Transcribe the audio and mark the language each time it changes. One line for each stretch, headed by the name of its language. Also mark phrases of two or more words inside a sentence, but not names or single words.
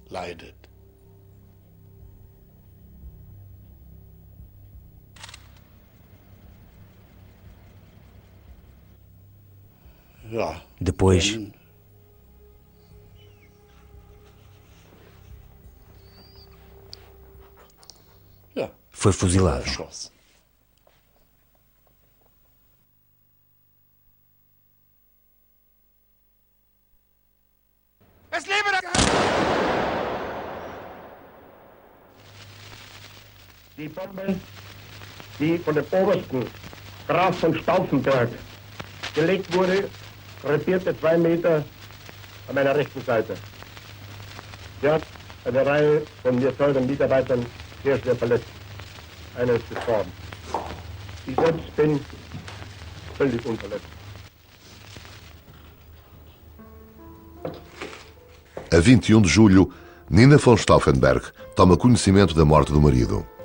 Portuguese: Depois, foi fuzilado.
German: Die Bombe, die von dem Obersten Graf von Stauffenberg gelegt wurde, krepierte 2 Meter an meiner rechten Seite. Sie hat eine Reihe von mir teuren Mitarbeitern sehr schwer verletzt. Einer ist gestorben. Ich selbst bin völlig unverletzt.
Portuguese: A 21 de julho, Nina von Stauffenberg toma conhecimento da morte do marido.